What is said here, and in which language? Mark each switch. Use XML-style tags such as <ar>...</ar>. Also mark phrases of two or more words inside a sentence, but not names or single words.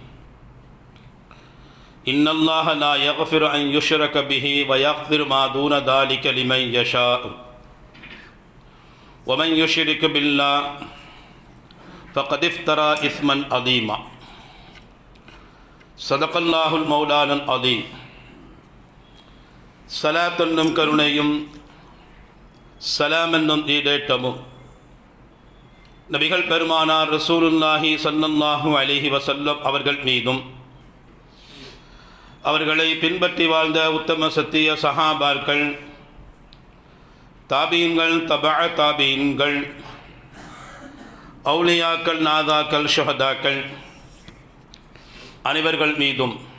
<ar>إن الله لا يغفر أن يشرك به ويغفر ما دون ذلك لمن يشاء ومن يشرك بالله فقد افترى إثما عظيما. صدق الله المولانا العظيم.</ar> <ta>சலாத் என்னும் கருணையும் சலாம் என்னும் ஈடேற்றமும் நபிகள் பெருமானார்</ta> <ar>رسول الله صلى الله عليه وسلم</ar> <ta>அவர்கள் மீதும், அவர்களை பின்பற்றி வாழ்ந்த உத்தம சத்திய சஹாபாக்கள், தாபீன்கள், தபஅ தாபீன்கள், அவுலியாக்கள், நாதாக்கள், ஷுஹதாக்கள் அனைவர்கள் மீதும்,</ta>